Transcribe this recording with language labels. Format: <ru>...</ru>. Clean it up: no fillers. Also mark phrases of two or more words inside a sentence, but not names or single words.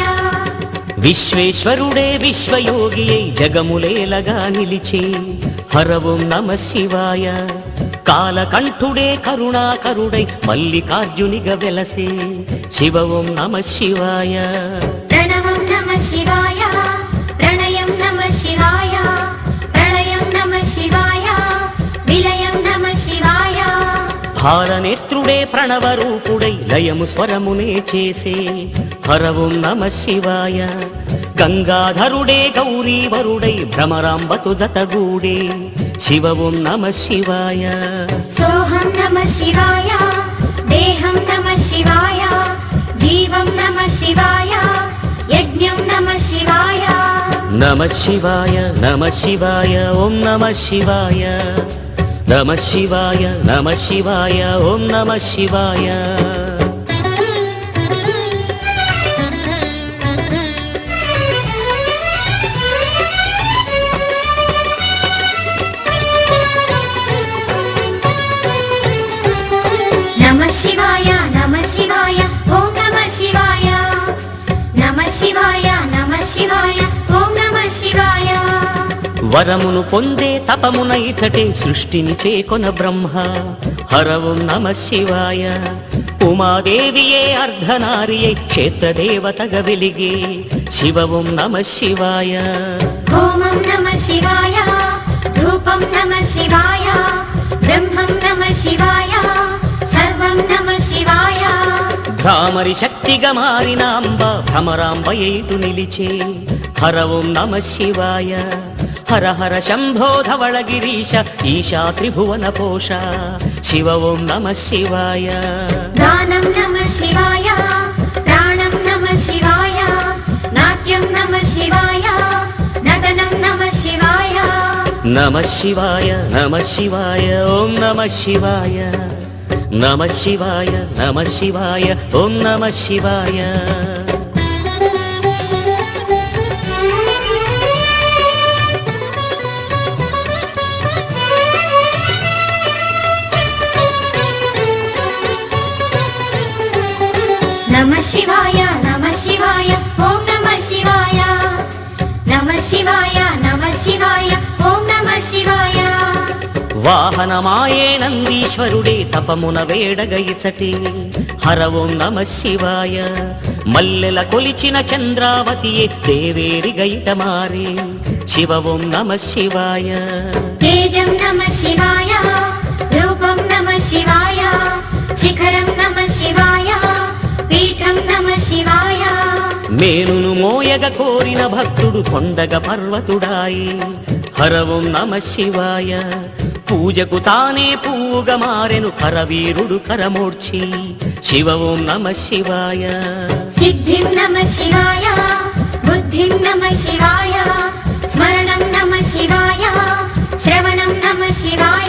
<te>విశ్వేశ్వరుడే విశ్వయోగి అయి జగములేలగా నిలిచే హర ఓం నమ శివాయ కాలకంఠుడే కరుణాకరుడై మల్లికార్జునిగా వెలసే శివ ఓం నమ శివాయ</te> <sa>प्रणवं नमः शिवाय प्रणयं नमः शिवाय प्रलयं नमः शिवाय विलयं नमः शिवाय</sa> <te>భారనేత్రుడే ప్రణవరూపుడై లయము స్వరమునే చేసే హర ఓం నమ శివాయ గంగాధరుడే గౌరీవరుడై భ్రమరాంబతు జతగూడే శివ ఓం నమ శివాయ</te> <sa>सोऽहं नमः शिवाय देहं नमः शिवाय जीवं नमः शिवाय यज्ञं नमः शिवाय</sa> <te>నమ శివాయ నమ శివాయ ఓం నమ శివాయ నమ శివాయ నమ శివాయ ఓం నమ శివాయ</te> <sa>नमः शिवाय नमः शिवाय ॐ नमः शिवाय नमः शिवाय नमः शिवाय ॐ नमः शिवाय</sa> <te>వరమును పొందే తపమున ఇచటే సృష్టిని చేకొన బ్రహ్మ హర ఓం నమ శివాయ ఉమాదేవియే అర్ధనారియై క్షేత్రదేవతగా వెలిగే శివ ఓం నమ శివాయ</te> <sa>होमं नमः शिवाय धूपं नमः शिवाय ब्रह्मं नमः शिवाय सर्वं नमः शिवाय</sa> <te>భ్రామరి శక్తిగా మారిన అంబ భ్రమరాంబయైటు నిలిచే హర ఓం నమ శివాయ హర హర శంభో ధవళగిరీశ ఈశా త్రిభువన పోష శివ ఓం నమ శివాయ</te> <sa>गानं नमः शिवाय प्राणं नमः शिवाय नाट्यं नमः शिवाय नटनं नमः शिवाय</sa> <te>నమ శివాయ నమ శివాయ ఓం నమ శివాయ నమ శివాయ నమ శివాయ ఓం నమ శివాయ</te> <sa>नमः शिवाय नमः शिवाय ॐ नमः शिवाय नमः शिवाय नमः शिवाय ॐ नमः शिवाय</sa> <te>వాహనమాయే నందీశ్వరుడే తపమున వేడగయిచటి హర ఓం నమ శివాయ మల్లెల కొలిచిన చంద్రావతియే దేవేరి గయిట మారే శివ ఓం నమ శివాయ</te> <sa>तेजं नमः शिवाय रूपं नमः शिवाय शिखरं नमः शिवाय पीठं नमः शिवाय</sa> <te>మేలును మోయగ కోరిన భక్తుడు కొండగ పర్వతుడాయి హర ఓం నమ శివాయ. పూజకు తానే పువ్వుగా మారెను కరవీరుడు కరమూర్చి. శివ ఓం నమ శివాయ. సిద్ధిం నమ శివాయ, బుద్ధిం నమ శివాయ, స్మరణం నమ శివాయ, శ్రవణం నమ శివాయ.</te>